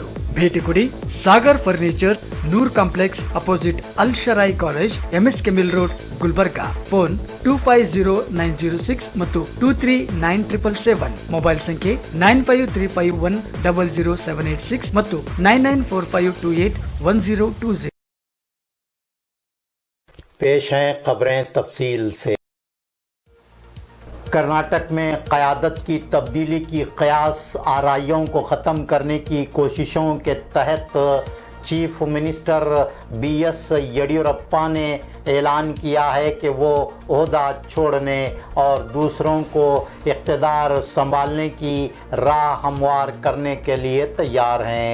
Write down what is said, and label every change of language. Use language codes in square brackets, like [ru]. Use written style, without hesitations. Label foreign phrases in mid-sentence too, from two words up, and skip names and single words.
[kn] ಭೇಟಿ ಕೊಡಿ ಸಾಗರ್ ಫರ್ನಿಚರ್, ನೂರ್ ಕಾಂಪ್ಲೆಕ್ಸ್ ಅಪೋಸಿಟ್ ಅಲ್ ಶರಾಯಿ ಕಾಲೇಜ್, MS ಕೆಮಿಲ್ ರೋಡ್, ಗುಲ್ಬರ್ಗಾ. ಫೋನ್ 250906 ಮತ್ತು 239777. ಮೊಬೈಲ್ ಸಂಖ್ಯೆ 9535100786 ಮತ್ತು 9945281020. [ur] پیش ہیں خبریں تفصیل سے. کرناٹک میں قیادت کی تبدیلی کی قیاس آرائیوں کو ختم کرنے کی کوششوں کے تحت [en] Chief Minister [ur] BS ییڈیورپا نے اعلان کیا ہے کہ وہ عہدہ چھوڑنے اور دوسروں کو اقتدار سنبھالنے کی راہ ہموار کرنے کے لیے تیار ہیں.